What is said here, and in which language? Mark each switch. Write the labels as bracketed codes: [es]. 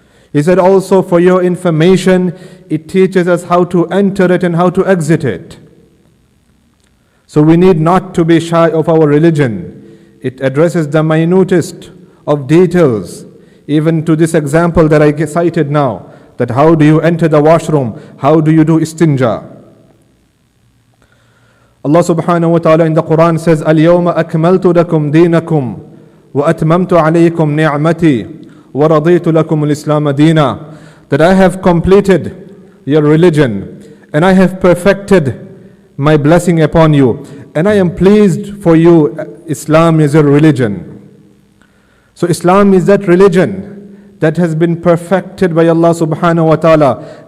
[en] He said also, for your information, it teaches us how to enter it and how to exit it. So we need not to be shy of our religion. It addresses the minutest of details, even to this example that I cited now, that how do you enter the washroom, how do you do istinja. Allah subhanahu wa ta'ala in the Quran says, [ar] الْيَوْمَ أَكْمَلْتُ لَكُمْ دِينَكُمْ وَأَتْمَمْتُ عَلَيْكُمْ نِعْمَتِي وَرَضِيتُ لَكُمُ الْإِسْلَامَ دِينًا. [en] That I have completed your religion and I have perfected my blessing upon you, and I am pleased for you. Islam is your religion. So Islam is that religion that has been perfected by Allah subhanahu wa ta'ala.